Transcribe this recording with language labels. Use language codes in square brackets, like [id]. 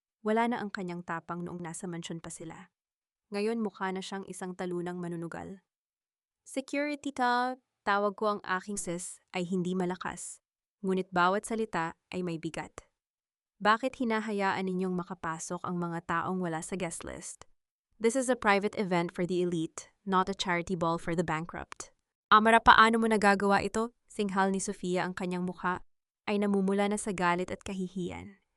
[tl] Wala na ang kanyang tapang noong nasa mansyon pa sila. Ngayon mukha na siyang isang talunang manunugal. Security tawag ko, ang aking sis ay hindi malakas. Ngunit bawat salita ay may bigat. Bakit hinahayaan ninyong makapasok ang mga taong wala sa guest list? [en] This is a private event for the elite, not a charity ball for the bankrupt. [tl] Amara, paano mo nagagawa ito? Singhal ni Sofia, ang kanyang mukha ay namumula na sa galit at kahihiyan.